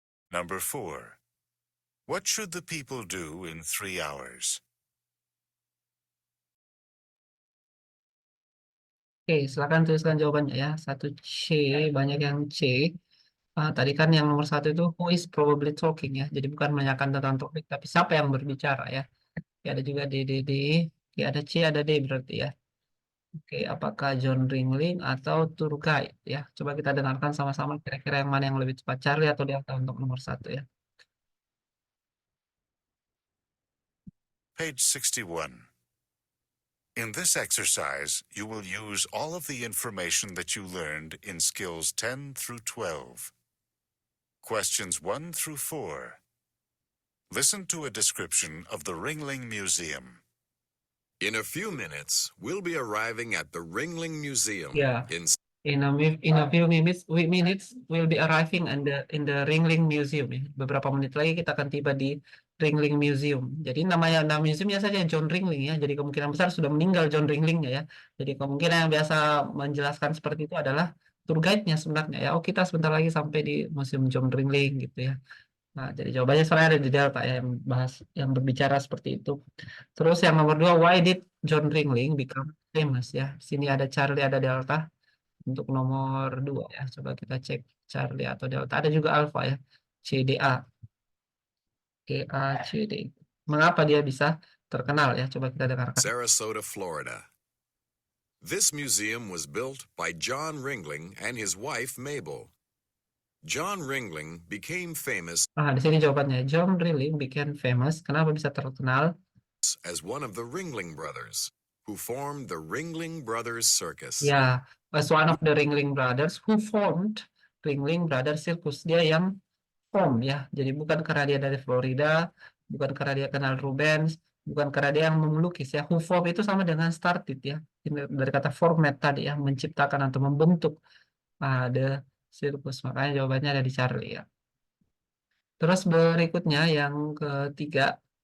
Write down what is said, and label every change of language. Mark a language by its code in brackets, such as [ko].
[en] Number 4. What should the people do in 3 hours? [id] Oke, silakan tuliskan jawabannya ya. 1C, banyak yang C. Tadi kan yang nomor 1 itu [en] who is probably talking [id] ya. Jadi bukan menanyakan tentang topik, tapi siapa yang berbicara ya. Oke, ada juga D, Oke, ada C, ada D berarti ya. Oke, apakah John Ringling atau tour guide ya? Coba kita dengarkan sama-sama kira-kira yang mana yang lebih cepat, Charlie atau Delta untuk nomor 1 ya. [en] Page 61. In this exercise, you will use all of the information that you learned in skills 10 through 12. Questions 1 through 4. Listen to a description of the Ringling Museum. In a few minutes, we'll be arriving at the Ringling Museum Yeah. in In a few minutes we'll be arriving in the Ringling Museum ya. [id] Beberapa menit lagi kita akan tiba di Ringling Museum. Jadi nama museumnya saja John Ringling ya. Jadi kemungkinan besar sudah meninggal John Ringlingnya ya. Jadi kemungkinan yang biasa menjelaskan seperti itu adalah tour guide-nya sebenarnya ya. Oh, kita sebentar lagi sampai di Museum John Ringling gitu ya. Nah, jadi jawabannya sebenarnya ada di Delta ya, yang berbicara seperti itu. Terus yang nomor 2, [en] why did John Ringling become famous ya. [id] Sini ada Charlie, ada Delta. Untuk nomor 2 ya, coba kita cek Charlie atau Delta. Ada juga Alpha ya, CDA. CD. Mengapa dia bisa terkenal ya? Coba kita dengarkan. [en] Sarasota, Florida. This museum was built by John Ringling and his wife Mabel. John Ringling became famous [id] Di sini jawabannya. [en] John Ringling became famous. [id] Kenapa bisa terkenal? [en] as one of the Ringling Brothers, who formed the Ringling Brothers Circus. Ya, as one of the Ringling Brothers who formed Ringling Brothers Circus. [id] Dia yang form ya. Jadi bukan karena dia dari Florida, bukan karena dia kenal Rubens, bukan karena dia yang melukis ya. Who form itu sama dengan started ya. Dari kata format tadi ya, menciptakan atau membentuk the circus. Makanya jawabannya ada di Charlie ya. Terus berikutnya yang ketiga.